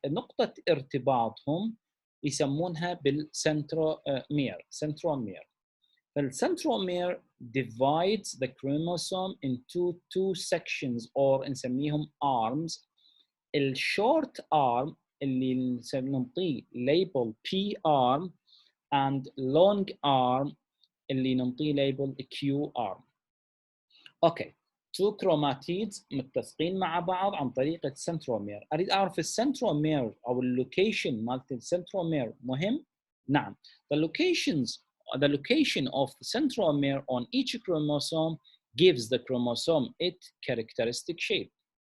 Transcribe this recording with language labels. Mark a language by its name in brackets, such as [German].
[Arabic] نقطة ارتباطهم يسمونها بالسنترومير. [English] فالسنترومير divides the chromosome into 2 sections or نسميهم arms. الشورت arm [Arabic] اللي نعطيه [English] label P arm and long arm اللي نعطيه label Q arm. [Arabic] اوكي. 2 chromatids متسقين مع بعض عن طريق السنترومير. أريد أعرف السنترومير أو اللوكيشن مالت السنترومير مهم؟ نعم. [English] The location of the centromere on each chromosome gives the chromosome its characteristic shape.